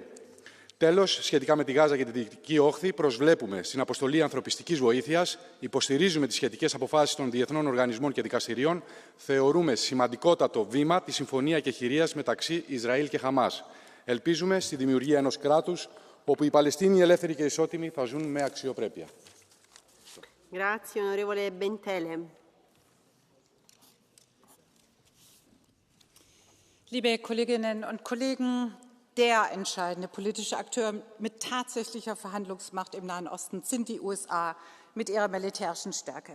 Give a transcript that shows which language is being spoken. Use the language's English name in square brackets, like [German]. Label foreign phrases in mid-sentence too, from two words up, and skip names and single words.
[Greek] Τέλος, σχετικά με τη Γάζα και τη Δυτική Όχθη, προσβλέπουμε στην αποστολή ανθρωπιστικής βοήθειας, υποστηρίζουμε τις σχετικές αποφάσεις των διεθνών οργανισμών και δικαστηρίων, θεωρούμε σημαντικότατο βήμα τη συμφωνία κεχηρίας μεταξύ Ισραήλ και Χαμάς. Ελπίζουμε στη δημιουργία ενός κράτους όπου οι Παλαιστίνοι ελεύθεροι και ισότιμοι θα ζουν με αξιοπρέπεια. [Italian] Grazie, onorevole Bentele. [German] Liebe Kolleginnen und Kollegen, der entscheidende politische Akteur mit tatsächlicher Verhandlungsmacht im Nahen Osten sind die USA mit ihrer militärischen Stärke.